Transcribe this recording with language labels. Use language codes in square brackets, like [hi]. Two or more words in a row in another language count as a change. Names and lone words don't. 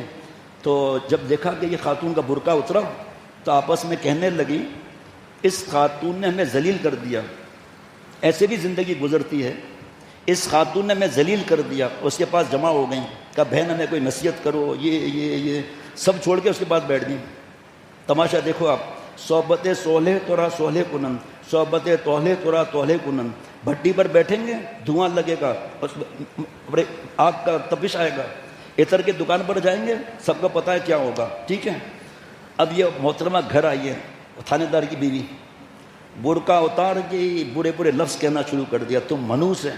[ur] تو جب دیکھا کہ یہ خاتون کا برقع اترا تو آپس میں کہنے لگی اس خاتون نے ہمیں ذلیل کر دیا، ایسے بھی زندگی گزرتی ہے، اس خاتون نے ہمیں ذلیل کر دیا. اس کے پاس جمع ہو گئیں، کہا بہن ہمیں کوئی نصیحت کرو، یہ سب چھوڑ کے اس کے پاس بیٹھ گئیں. تماشا دیکھو آپ، [fa] صحبت صلح تورا صلح کنن، صحبت طلح تورا طلح کنن. [ur] بھٹی پر بیٹھیں گے، دھواں لگے گا، آگ کا تپش آئے گا. عطر کی دکان پر جائیں گے، سب کو پتہ ہے کیا ہوگا. ٹھیک ہے. اب یہ محترمہ گھر آئی ہے، تھانے دار کی بیوی، برقع اتار کے برے برے لفظ کہنا شروع کر دیا، تم منوس ہے.